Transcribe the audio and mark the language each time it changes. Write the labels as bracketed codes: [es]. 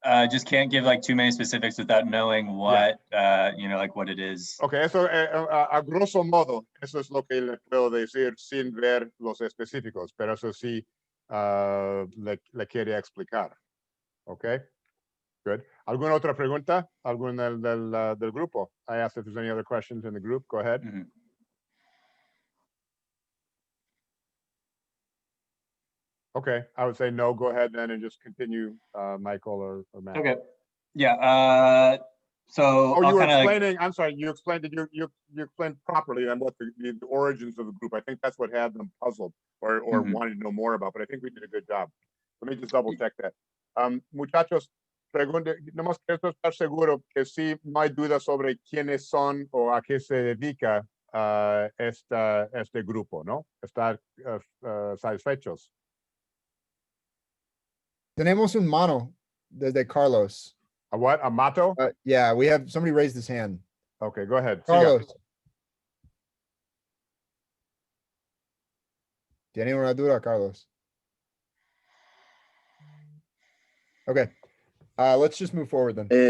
[en] Just can't give like too many specifics without knowing what, you know, like what it is. [es] Okay, eso a grosso modo, eso es lo que le puedo decir sin ver los específicos, pero eso sí le quería explicar. [en] Okay, good. [es] ¿Alguna otra pregunta? ¿Algún del grupo? [en] I asked if there's any other questions in the group. Go ahead. Mm-hmm. Okay, I would say no. Go ahead then and just continue, Michael or Matt. Okay. Yeah. So you were explaining. I'm sorry. You explained it. You explained properly on what the origins of the group. I think that's what had them puzzled or wanted to know more about. But I think we did a good job. Let me just double check that. [es] Muchachos, pregunte. Nomás quiero estar seguro que sí no hay duda sobre quiénes son o a qué se dedica este grupo, ¿no? Estar satisfechos. Tenemos un mano desde Carlos. [en] A what? A mato? Yeah, we have somebody raised his hand. Okay, go ahead. Carlos. [es] ¿Tiene una duda, Carlos? [en] Okay. Let's just move forward then.